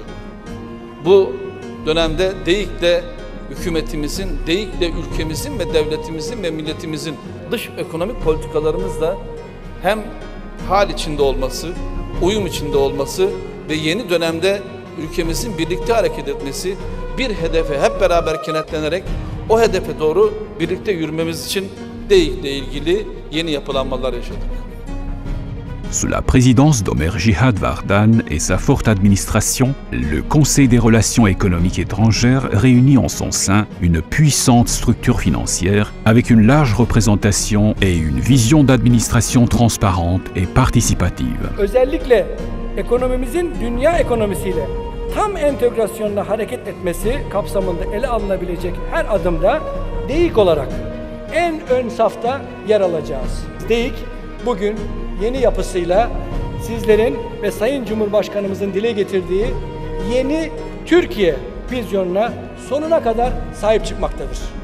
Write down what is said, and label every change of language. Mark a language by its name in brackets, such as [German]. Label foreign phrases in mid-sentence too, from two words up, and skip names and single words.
[Turkish] Bu dönemde DEIC'le hükümetimizin, DEIC'le ülkemizin ve devletimizin ve milletimizin dış ekonomik politikalarımızla hem hal içinde olması, uyum içinde olması ve yeni dönemde ülkemizin birlikte hareket etmesi, bir hedefe hep beraber kenetlenerek o hedefe doğru birlikte yürümemiz için DEIC'le ilgili yeni yapılanmalar yaşadık. [French] Sous la présidence d'Omer Jihad Vardan et sa forte administration, le Conseil des relations économiques étrangères réunit en son sein une puissante structure financière avec une large représentation et une vision d'administration transparente et participative. [Turkish] Özellikle ekonomimizin dünya ekonomisiyle tam entegrasyonla hareket etmesi kapsamında ele alınabilecek her adımda DEIC olarak en ön safta yer alacağız. DEIC bugün yeni yapısıyla sizlerin ve Sayın Cumhurbaşkanımızın dile getirdiği yeni Türkiye vizyonuna sonuna kadar sahip çıkmaktadır.